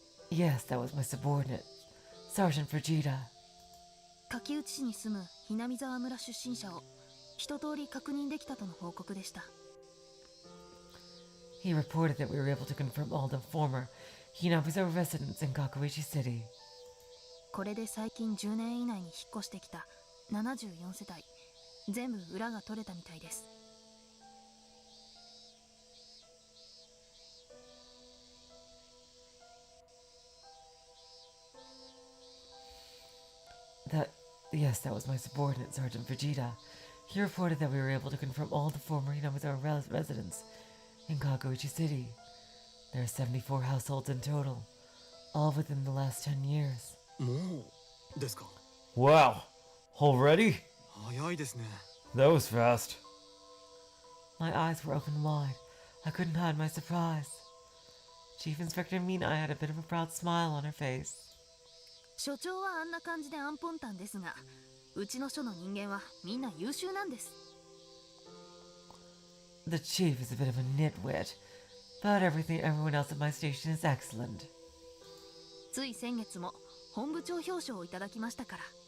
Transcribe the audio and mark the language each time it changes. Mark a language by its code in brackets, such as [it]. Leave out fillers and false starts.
[en] Yes, that was my subordinate, Sergeant Fujita. [ja] 柿内市に住むひなみ沢村出身者を一通り確認できたとの報告でした。 [en] He reported that we were able to confirm all the former Hinamizawa residents in Kageboushi City. [ja] これで最近10年以内に引っ越してきた74世帯全部裏が取れたみたいです。 [en] Yes, that was my subordinate, Sergeant Fujita. He reported that we were able to confirm all the former Hinamizawa residents in Kageboushi City. There are 74 households in total, all within the last 10 years. [ja] もうですか。 [en] Wow. Already? [ja] 早いですね。 [en] That was fast. My eyes were open wide. I couldn't hide my surprise. Chief Inspector Minai had a bit of a proud smile on her face. [ja] 所長はあんな感じでアンポンタンですが、うちの署の人間はみんな優秀なんです。 [en] The chief is a bit of a nitwit, but everyone else at my station is excellent. [ja] つい先月も本部長表彰をいただきましたから。